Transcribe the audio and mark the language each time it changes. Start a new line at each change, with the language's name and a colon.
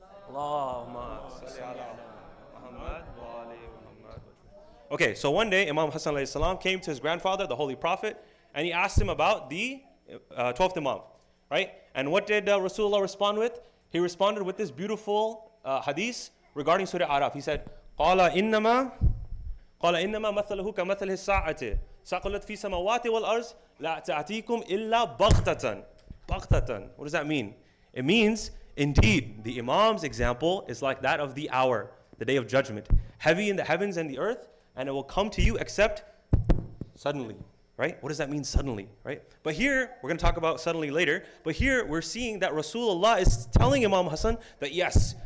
Arabic: Allahumma salli ala Muhammad wa ali Muhammad.
English: Okay, so one day Imam Hassan alayhi salam came to his grandfather, the Holy Prophet, and he asked him about the 12th Imam, right? And what did Rasulullah respond with? He responded with this beautiful hadith regarding Surah Araf. He said,
Arabic: قال إنما مثله كمثل الساعة ثقلت في سماوات والأرض لا تأتيكم إلا بغتة.
English: بغتة. What does that mean? It means, indeed, the Imam's example is like that of the hour, the day of judgment, heavy in the heavens and the earth, and it will come to you except suddenly, right? What does that mean, suddenly, right? But here, we're going to talk about suddenly later, but here we're seeing that Rasulullah is telling Imam Hassan that yes,